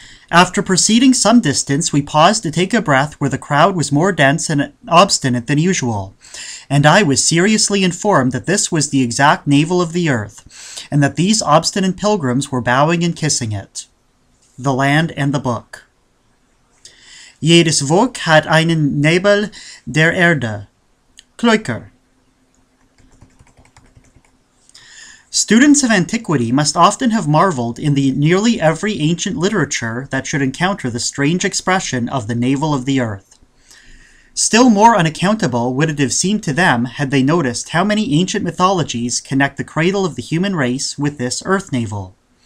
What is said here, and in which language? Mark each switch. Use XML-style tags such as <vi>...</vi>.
<en>After proceeding some distance, we paused to take a breath where the crowd was more dense and obstinate than usual, and I was seriously informed that this was the exact navel of the earth, and that these obstinate pilgrims were bowing and kissing it. The Land and the Book.</en> <de>Jedes Volk hat einen Nebel der Erde. Kloiker.</de> <en>Students of antiquity must often have marveled in the nearly every ancient literature that should encounter the strange expression of the navel of the earth. Still more unaccountable would it have seemed to them had they noticed how many ancient mythologies connect the cradle of the human race with this earth navel.</en>